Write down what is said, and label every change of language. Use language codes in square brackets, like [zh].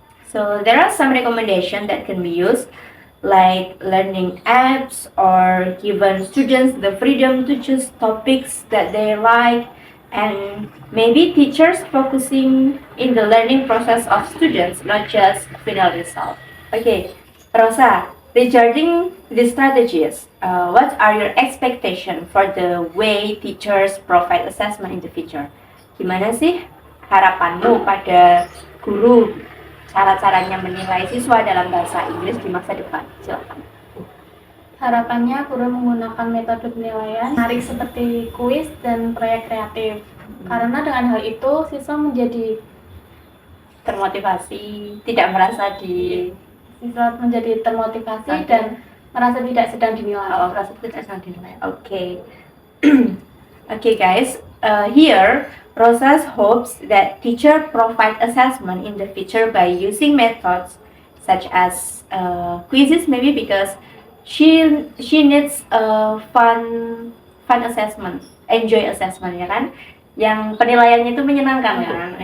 [en] So there are some recommendations that can be used, like learning apps or giving students the freedom to choose topics that they like, and maybe teachers focusing in the learning process of students, not just final result. Okay, Rosa, regarding the strategies, what are your expectations for the way teachers provide assessment in the future? [id] Gimana sih harapanmu pada guru cara-caranya menilai siswa dalam bahasa Inggris di masa depan? Silakan. Harapannya guru menggunakan metode penilaian menarik seperti kuis dan proyek kreatif. Karena dengan hal itu siswa menjadi termotivasi, tidak merasa siswa menjadi termotivasi dan merasa tidak sedang dinilai. Merasa tidak sedang dinilai. Oke. [en] Okay guys, here Rosa hopes that teacher provide assessment in the future by using methods such as quizzes maybe because she needs a fun assessment, enjoy assessment [id] ya kan, yang penilaiannya itu menyenangkan kan.